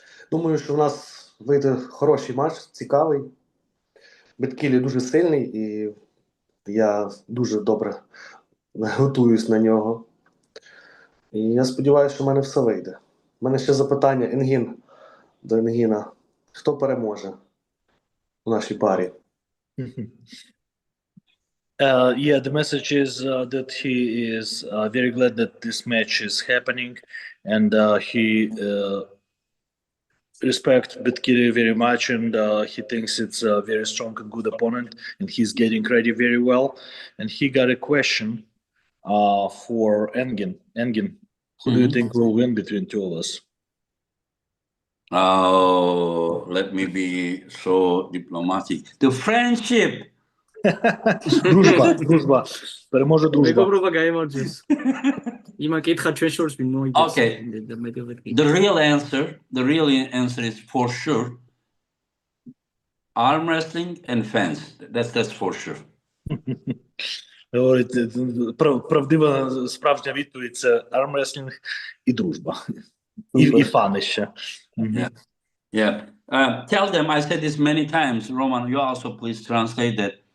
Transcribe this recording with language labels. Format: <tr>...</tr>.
<uk>Думаю, що в нас вийде хороший матч, цікавий. Betkili дуже сильний і я дуже добре готуюсь на нього. І я сподіваюся, що в мене все вийде. У мене ще запитання до Енгіна. Хто переможе у нашій парі?</uk> <en>Yeah, the message is that he is very glad that this match is happening, and he respects Betkili very much, and he thinks it's a very strong and good opponent, and he's getting ready very well. And he got a question for Engin. Engin, who do you think will win between two of us? Oh, let me be so diplomatic. The friendship.</en> <uk>Дружба. Переможе дружба.</uk> <ka>მეგობრობა გაიმარჯვეს. იმა კითხა ჩვენ შორის ვინ მოიგებს.</ka> <en>Okay. The real answer is for sure Armwrestling and fans. That's for sure.</en> <uk>Говорить, правдива справжня відповідь – це армреслінг і дружба. І фани ще.</uk> <en>Yeah. Tell them, I said this many times, Roman, you also please translate that.</en>